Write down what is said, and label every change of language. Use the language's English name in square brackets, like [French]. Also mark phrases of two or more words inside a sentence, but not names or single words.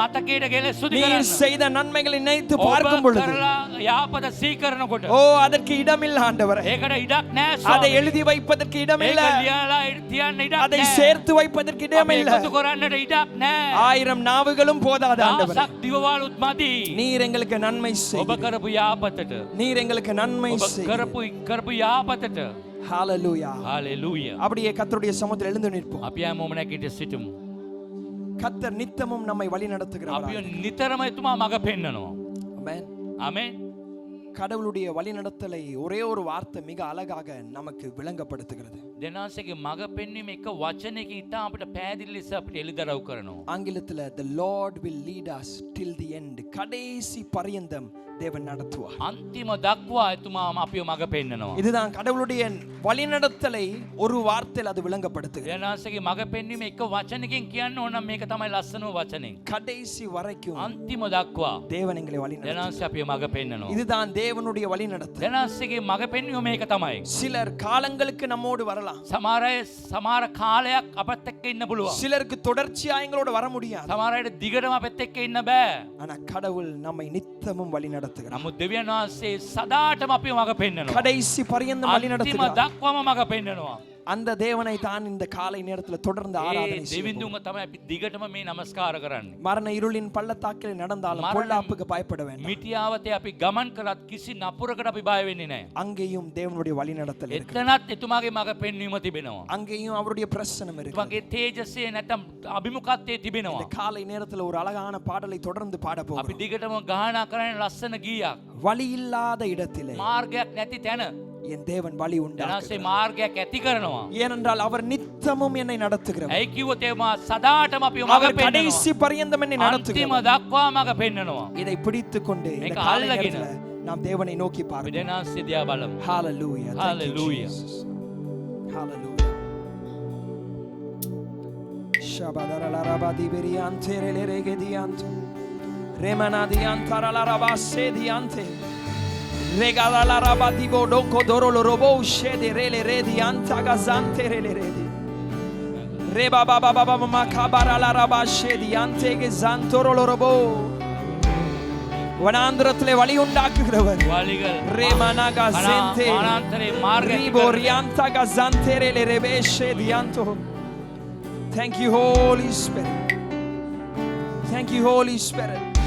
[Tamil] நீர் செய்த நன்மைகளை நினைத்து பார்க்கும் பொழுது ஓ அதற்கு இடமில்லை ஆண்டவரே, அதை எழுதி வைப்பதற்கு இடமில்லை, அதை சேர்த்து வைப்பதற்கு இடமில்லை. 1000 நாவுகளும் போதாது ஆண்டவரே. நீர் எங்களுக்கு நன்மை செய்தீர், நீர் எங்களுக்கு நன்மை செய்தீர். ஹalleluya ஹalleluya. அப்படியே கர்த்தருடைய சமூகத்தில் எழுந்து நிற்போம். [Sinhala] අපි හැමෝම නැගිට සිටමු. [Tamil] கர்த்தர் நித்தமும் நம்மை வழி நடத்துகிறார். [Sinhala] අපි නිතරම එතුමා මඟ පෙන්නනවා. [Tamil] ஆமென் ஆமென். கடவுளுடைய வழிநடத்தலை ஒரே ஒரு வார்த்தை மிக அழகாக நமக்கு விளங்கப்படுத்துகிறது. [Sinhala] දෙනාසේගේ මඟ පෙන්වීම එක වචනයකින් ඉතා අපිට පැහැදිලි ලෙස අපිට එළිදරව් කරනවා. [English] ஆங்கிலத்தில் the Lord will lead us till the end. [Tamil] கடைசி பரியந்தம் தேவன் நடத்துவார். [Sinhala] අන්තිම දක්වා එතුමා අපිව මඟ පෙන්නනවා. [Tamil] இதுதான் கடவுளுடைய வழிநடத்தலை ஒரு வார்த்தையில் அது விளங்கப்படுத்துகிறது. [Sinhala] දෙනාසේගේ මඟ පෙන්වීම එක වචනයකින් කියන්න ඕන නම් මේක තමයි ලස්සනම වචනේ. [Tamil] கடைசி வரைக்கும் [Sinhala] අන්තිම දක්වා [Tamil] தேவன் எங்களை வழிநடத்துவார். [Sinhala] දෙනාසේ අපිව මඟ පෙන්නනවා. [Tamil] இதுதான் தேவனுடைய வழிநடத்தல். [Sinhala] දෙනාසේගේ මඟ පෙන්වීම මේක තමයි. [Tamil] சிலர் காலங்களுக்கு நம்மோடு வரலாம், [Sinhala] සමහර කාලයක් අපත් එක්ක ඉන්න පුළුවන්. [Tamil] சிலருக்கு தொடர்ச்சியா எங்களோட வர முடியாது. [Sinhala] සමහර අයට දිගටම අපත් එක්ක ඉන්න බෑ. [Tamil] ஆனா கடவுள் நம்மை நித்தமும் வழிநடத்துகிறார். [Sinhala] නමුත් දෙවියන් වහන්සේ සදාටම අපිව මඟ පෙන්නනවා. [Tamil] கடைசி பரியந்தம் வழிநடத்துகிறார். [Sinhala] අන්තිම දක්වාම මඟ පෙන්නනවා. [Tamil] அந்த தேவனை தான் இந்த காலை நேரத்தில் தொடர்ந்து ஆராதனை செய்வோம். [Sinhala] දෙවිඳුන්ව තමයි අපි දිගටම මේ නමස්කාර කරන්නේ. [Tamil] மரண இருளின் பள்ளத்தாக்கில் நடந்தாலும் பொல்லாப்புக்கு பயப்பட வேண்டாம். [Sinhala] මිටියාවතේ අපි ගමන් කරත් කිසි නපුරකට අපි බය වෙන්නේ නැහැ. [Tamil] அங்கேயும் தேவனுடைய வழிநடத்தல் இருக்கு. [Sinhala] එතනත් එතුමාගේ මඟ පෙන්වීම තිබෙනවා. [Tamil] அங்கேயும் அவருடைய பிரசன்னம் இருக்கு. [Sinhala] එතුමාගේ තේජසේ නැත්නම් අභිමුඛත්වයේ තිබෙනවා. [Tamil] இந்த காலை நேரத்தில் ஒரு அழகான பாடலை தொடர்ந்து பாட போகிறோம். [Sinhala] අපි දිගටම ගායනා කරන්නේ லස්සන ගීයක්. [Tamil] வழி இல்லாத இடத்திலே [Sinhala] මාර්ගයක් නැති තැන [Tamil] என் தேவன் வழி உண்டாக்குகிறார். [Sinhala] දැනාසේ මාර්ගයක් ඇති කරනවා. [Tamil] ஏனென்றால் அவர் நித்தமும் என்னை நடத்துகிறார். [Sinhala] ඇයි කිව්වොත් එතුමා සදාටම අපිව මඟ [Tamil] அவர் [Sinhala] පෙන්නනවා. [Tamil] கடைசி பரியந்தம் என்னை நடத்துகிறார். [Sinhala] අන්තිම දක්වා මඟ පෙන්නනවා. [Tamil] இதை பிடித்துக் கொண்டு இந்த [Sinhala] මේක [Tamil] காலை [Sinhala] අල්ලගෙන [Tamil] நேரத்தில் நாம் தேவனை நோக்கி [Sinhala] අපි [Tamil] பார்ப்போம். [Sinhala] දෙනාසේ දිහා බලමු. [English] Hallelujah. Thank you, Hallelujah. Jesus. Hallelujah. Shabadalarabadi beriante relegedianto. Remanadi antaralarabasse diante. Regalarabadi bodonko dorolo robo shede rele redi antagazante rele redi. Reba baba baba makabaralarabasse diante gezantorolo robo. [Tamil] வனாந்திரத்திலே வழி உண்டாக்குகிறவர். ரேமனாகா சென்டே வனாந்தரே மார்க்க ரிபோரியாந்தா கசந்தேரே லெரெபேஷே தியாந்தோ. [English] Thank you Holy Spirit. Thank you Holy Spirit.